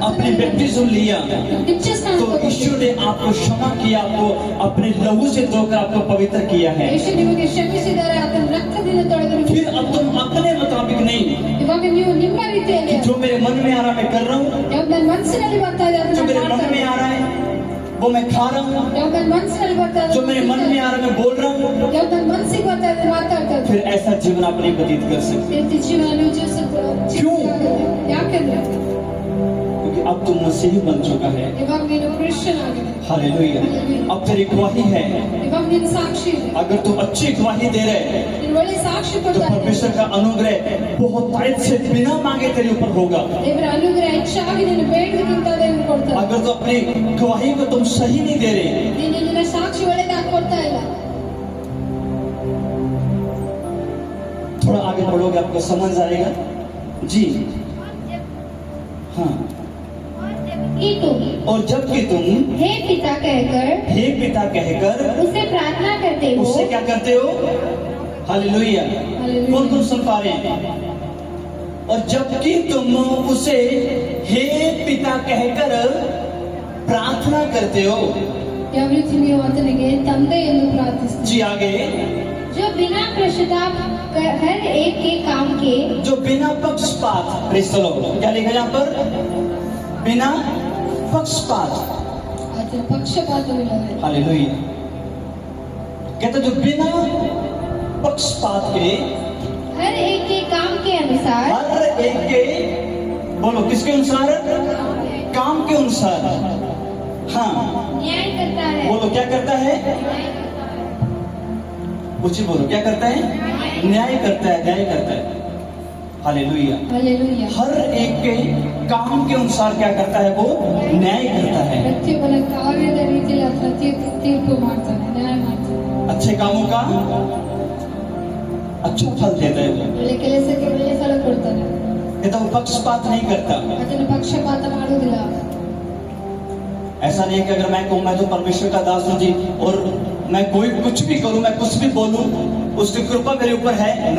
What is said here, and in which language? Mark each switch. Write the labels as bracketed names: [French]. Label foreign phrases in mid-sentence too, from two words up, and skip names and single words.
[Hindi] अपनी बैप्टिज्म लिया, [Kannada] ನಿತ್ಯ ಸ್ನಾನ [Hindi] तो ईश्वर ने आपको क्षमा किया, आपको अपने लहू से धोकर आपको पवित्र किया है। [Kannada] ಯೇಸು ನಿಮಗೆ ಕ್ಷಮಿಸಿದ್ದಾರೆ, ಆತನ ರಕ್ತದಿಂದ ತೊಳೆದರು। [Hindi] फिर अब तुम अपने मुताबिक नहीं, [Kannada] ಇವಾಗ ನೀವು ನಿಮ್ಮ ರೀತಿಯಲ್ಲಿ [Hindi] जो मेरे मन में आ रहा है मैं कर रहा हूँ, [Kannada] ಯಾವ್ದು ನನ್ನ ಮನಸ್ಸಿನಲ್ಲಿ ಬರ್ತಾ ಇದೆ [Hindi] जो [Kannada] ಅದನ್ನ [Hindi] मेरे मन [Kannada] ಮಾಡ್ತಾ [Hindi] में आ रहा है वो मैं खा रहा हूँ, [Kannada] ಯಾವ್ದು ನನ್ನ ಮನಸ್ಸಿನಲ್ಲಿ ಬರ್ತಾ ಇದೆ [Hindi] जो मेरे मन में आ रहा है मैं बोल रहा हूँ, [Kannada] ಯಾವ್ದು ನನ್ನ ಮನಸ್ಸಿಗೆ ಬರ್ತಾ ಇದೆ ಮಾತಾಡ್ತಾ ಇದ್ದೀನಿ। [Hindi] फिर ऐसा जीवन आप नहीं व्यतीत कर सकते, [Kannada] ನಿತ್ಯ ಜೀವನ ನೀವು [Hindi] ಕ್ಯೂ? [Kannada] ಯಾಕೆಂದ್ರೆ [Hindi] क्योंकि अब तुम मसीही बन चुका है। [Kannada] ಇವಾಗ ನೀನು ಕ್ರಿಶ್ಚಿಯನ್ ಆಗಿದೆ, [Hindi] हालेलुया। अब तेरी गवाही है, [Kannada] ಇವಾಗ ನೀನು ಸಾಕ್ಷಿ ಇದೆ, [Hindi] अगर तू अच्छी गवाही दे रहे [Kannada] ನೀನು ಒಳ್ಳೆ ಸಾಕ್ಷಿ [Hindi] तो [Kannada] ಕೊಡ್ತಾ ಇದ್ದೀಯ, [Hindi] परमेश्वर का अनुग्रह बहुत टाइट से बिना मांगे तेरे ऊपर होगा। [Kannada] ದೇವರ ಅನುಗ್ರಹ ಹೆಚ್ಚಾಗಿ ನೀನು ಬೇಡದಕ್ಕಿಂತ ದೇವರು ಕೊಡ್ತಾರೆ। [Hindi] अगर तो अपनी गवाही को तुम सही नहीं दे रहे, [Kannada] ನೀನು ನಿನ್ನ ಸಾಕ್ಷಿ ಒಳ್ಳೆದಾಗಿ ಕೊಡ್ತಾ ಇಲ್ಲ, [Hindi] थोड़ा आगे बढ़ोगे आपको समझ आएगा जी। हाँ, कि तुम और जबकि तुम हे पिता कहकर हे पिता कहकर उसे प्रार्थना करते हो, उससे क्या करते हो? हालेलुया। हालेलुया। कौन कौन सुन पा रहे हैं? और जबकि तुम उसे हे पिता कहकर प्रार्थना करते हो, [Kannada] ಯಾವ ರೀತಿ ನೀವು ಆತನಿಗೆ ತಂದೆ ಎಂದು ಪ್ರಾರ್ಥಿಸ್ತೀರಿ, [Hindi] जी आगे, जो बिना पश्चाताप हर एक के काम के जो बिना पक्षपात, [English] Praise the Lord, [Hindi] क्या लिखा है यहाँ पर? बिना पक्षपात, [Kannada] ಆತನ ಪಕ್ಷಪಾತವಿಲ್ಲದೆ, [Hindi] हालेलुया। कहते जो बिना पक्षपात के हर एक के काम के अनुसार हर एक के, बोलो किसके अनुसार? काम के अनुसार। हाँ, न्याय करता है, बोलो क्या करता है? ऊंची बोलो क्या करता है? न्याय करता है, न्याय करता है। हालेलुया। हालेलुया। हर एक के काम के अनुसार क्या करता है? वो न्याय करता है। [Kannada] ಪ್ರತಿಯೊಬ್ಬರ ಕಾರ್ಯದ ರೀತಿಯಲ್ಲಿ ಆತನ ತೀರ್ಪು ಮಾಡ್ತಾನೆ, ನ್ಯಾಯ ಮಾಡ್ತಾನೆ, [Hindi] अच्छे कामों का अच्छा फल देता है वो। [Kannada] ಒಳ್ಳೆ ಕೆಲಸಕ್ಕೆ ಒಳ್ಳೆ ಫಲ ಕೊಡ್ತಾನೆ, [Hindi] कहता वो पक्षपात नहीं करता। [Kannada] ಆತನ ಪಕ್ಷಪಾತ ಮಾಡುವುದಿಲ್ಲ। [Hindi] ऐसा नहीं है कि अगर मैं कहूँ मैं तो परमेश्वर का दास हूँ जी, और मैं कोई कुछ भी करूँ, मैं कुछ भी बोलूँ, उसकी कृपा मेरे ऊपर है, नो।